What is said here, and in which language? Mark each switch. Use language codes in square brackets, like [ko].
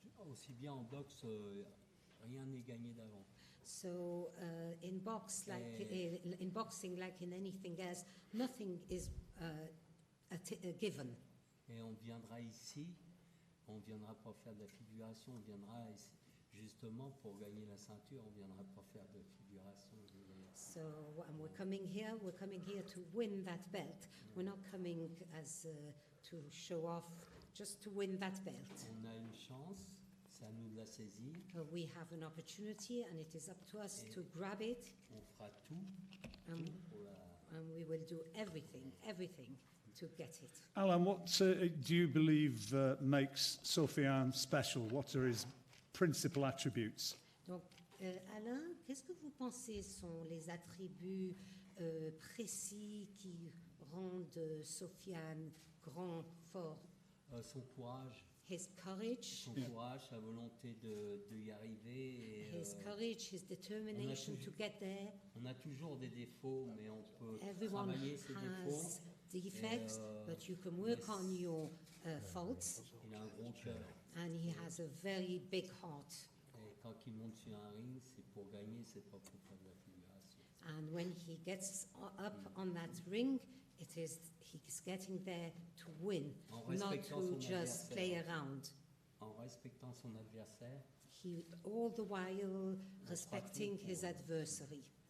[fr] Aussi bien en boxe, rien n'est gagné d'avance. [en] So in boxing, like in anything else, nothing is a given. [fr] Et on viendra ici, on viendra pour faire de la figuration, on viendra ici, justement pour gagner la ceinture, on viendra pour faire de la figuration. [en] So we're coming here to win that belt. We're not coming as to show off, just to win that belt. [fr] On a une chance. C'est à nous de la saisir. [en] We have an opportunity and it is up to us to grab it. [fr] On fera tout pour la... [en] And we will do everything to get it. Alain, what do you believe makes Sofiane special? What are his principal attributes? [fr] Donc, Alain, qu'est-ce que vous pensez sont les attributs précis qui rendent Sofiane grand, fort? Son courage. [en] His courage. [fr] Son courage, sa volonté de y arriver. Et, [en] his courage, his determination to get there. [fr] On a toujours des défauts, mais on peut [en] Everyone [fr] travailler ces défauts. [en] has defects, but you can work on your faults. [fr] Il a un gros cœur. [en] And he has a very big heart. [fr] Et quand il monte sur un ring, c'est pour gagner, c'est pas pour faire de la figuration. [en] And when he gets up on that ring, he's getting there to win, not to just play around. [fr] En respectant son adversaire. [en] All the while respecting his adversary.